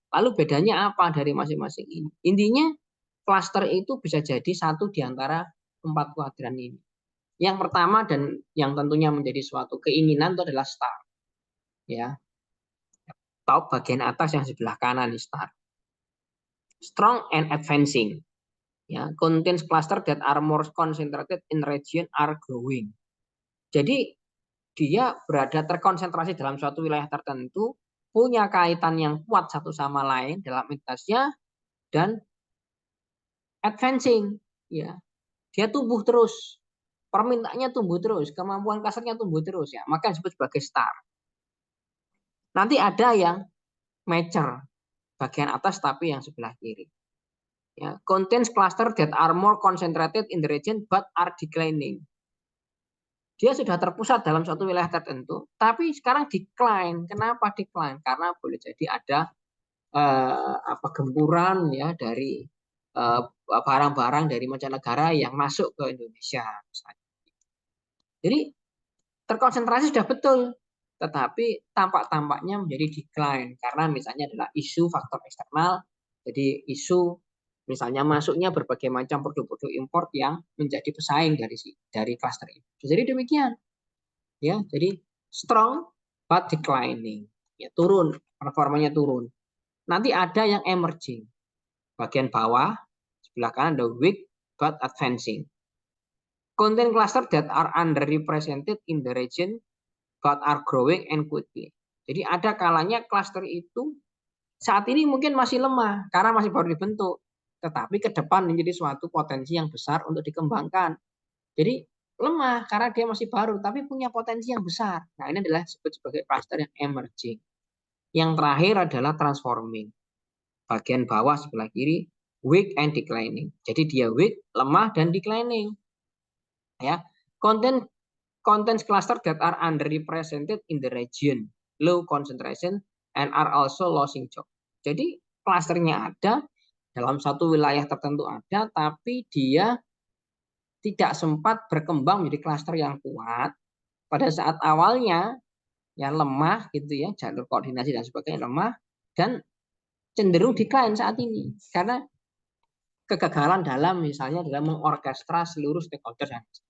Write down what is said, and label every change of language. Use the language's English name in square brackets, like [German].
[Indonesian] Lalu bedanya apa dari masing-masing ini? Intinya klaster itu bisa jadi satu di antara 4 kuadran ini. Yang pertama dan yang tentunya menjadi suatu keinginan itu adalah star. Ya. Top bagian atas yang sebelah kanan nih star. [English] Strong and advancing. Ya, contains cluster that are more concentrated in region are growing. [Indonesian] Jadi dia berada terkonsentrasi dalam suatu wilayah tertentu, punya kaitan yang kuat satu sama lain dalam entitasnya, dan advancing, ya, dia tumbuh terus, permintaannya tumbuh terus, kemampuan kasarnya tumbuh terus, ya, maka disebut sebagai star. Nanti ada yang mature, bagian atas tapi yang sebelah kiri. [English] Ya, contains cluster that are more concentrated in the region but are declining. [Indonesian] Dia sudah terpusat dalam suatu wilayah tertentu, tapi sekarang decline. Kenapa decline? Karena boleh jadi ada gempuran ya dari barang-barang dari mancanegara yang masuk ke Indonesia. Jadi terkonsentrasi sudah betul, tetapi tampak-tampaknya menjadi decline karena misalnya adalah isu faktor eksternal. Jadi isu misalnya masuknya berbagai macam produk-produk impor yang menjadi pesaing dari klaster itu. Jadi demikian. Ya, jadi [English] strong but declining. [Indonesian] Ya, turun, performanya turun. Nanti ada yang emerging. Bagian bawah sebelah kanan ada [English] weak but advancing. Contain cluster that are underrepresented in the region but are growing and quickly. [Indonesian] Jadi ada kalanya klaster itu saat ini mungkin masih lemah karena masih baru dibentuk, tetapi ke depan menjadi suatu potensi yang besar untuk dikembangkan. Jadi lemah karena dia masih baru, tapi punya potensi yang besar. Nah, ini adalah disebut sebagai cluster yang emerging. Yang terakhir adalah transforming. Bagian bawah sebelah kiri, [English] weak and declining. [Indonesian] Jadi dia weak, lemah, dan declining. [English] Ya, contains cluster that are underrepresented in the region, low concentration, and are also losing job. [Indonesian] Jadi klasternya ada, dalam satu wilayah tertentu ada, tapi dia tidak sempat berkembang menjadi klaster yang kuat. Pada saat awalnya ya lemah gitu ya, jalur koordinasi dan sebagainya lemah, dan cenderung decline saat ini karena kegagalan dalam misalnya dalam mengorkestra seluruh stakeholder.